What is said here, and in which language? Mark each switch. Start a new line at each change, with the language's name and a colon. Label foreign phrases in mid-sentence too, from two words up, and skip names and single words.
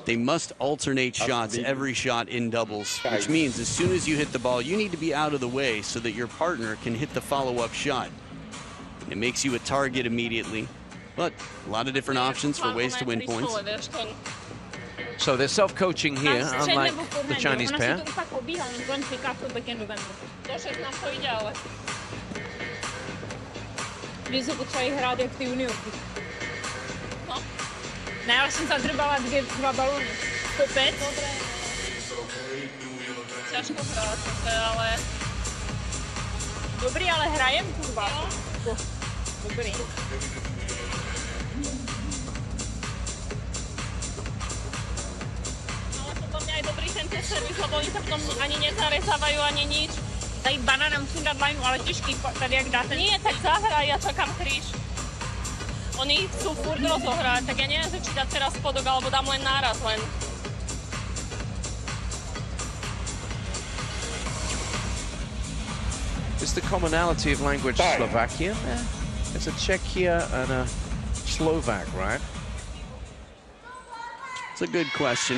English: they must alternate shots every shot in doubles, which means as soon as you hit the ball, you need to be out of the way so that your partner can hit the follow-up shot. And it makes you a target immediately, but a lot of different options for ways to win points. So they're self-coaching here, unlike the Chinese pair.
Czech: Ne, já jsem zadrbala dva balony. Kopec. Těžko hrát, ale... Dobrý, ale hrajem, kurva. Dobrý. Ale potom měli dobrý ten servis, lebo oni se potom ani nezarezávají,
Slovak: ani nič.
Czech: Dají banana, musím dát lineu, ale těžký, tady jak dáte.
Slovak: Nie, tak zahraj, ja čakám kríž. Oni chcú furt rozohrať, tak ja neviem, či dať teraz spodok, alebo dám len náraz len.
English: Is the commonality of language Slovakia? Yeah. It's a Czechia and a Slovak, right? It's a good question.